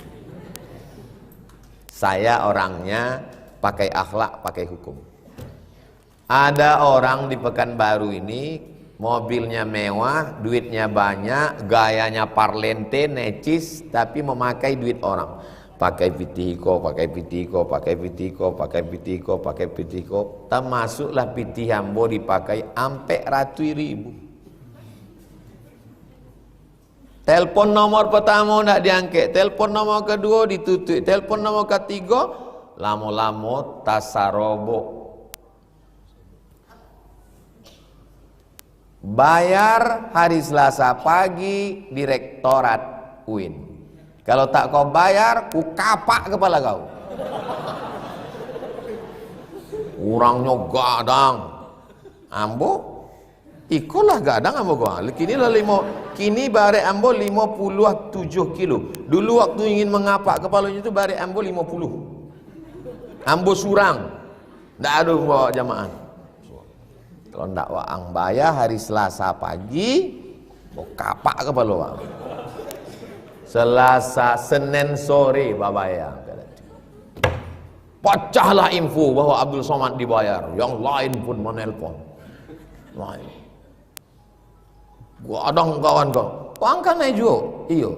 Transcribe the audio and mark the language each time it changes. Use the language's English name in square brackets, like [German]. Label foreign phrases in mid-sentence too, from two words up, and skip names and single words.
[Indonesian] Saya orangnya pakai akhlak, pakai hukum. Ada orang di Pekanbaru ini mobilnya mewah, duitnya banyak, gayanya parlente, necis, tapi memakai duit orang. Pakai pitiko, pakai pitiko, pakai pitiko, pakai pitiko, pakai pitiko. [Minangkabau] Termasuklah pitih ambo dipakai ampe ratus ribu. [Indonesian] Telepon nomor pertama tidak diangkat, telepon nomor kedua ditutup, telepon nomor ketiga [Minangkabau] lamo-lamo tasarobo. [Indonesian] Bayar hari Selasa pagi Direktorat UIN. Kalau tak kau bayar, ku kapak kepala kau. Orangnya gadang. [Minangkabau] Ambo, ikulah gadang ambo kau. Kini bare ambo 57 kilo. Dulu waktu ingin mengapak kepalanya itu bare ambo 50. Ambo surang. Ndak ada bawa jamaah. Kalau ndak waang bayar hari Selasa pagi, mau kapak kepala waang. [Indonesian] Selasa, Senin sore bayar. Pecahlah info bahwa Abdul Somad dibayar. Yang lain pun menelpon. Lain. Gua ada kawan kau. Kau angkat naik juga. Iya.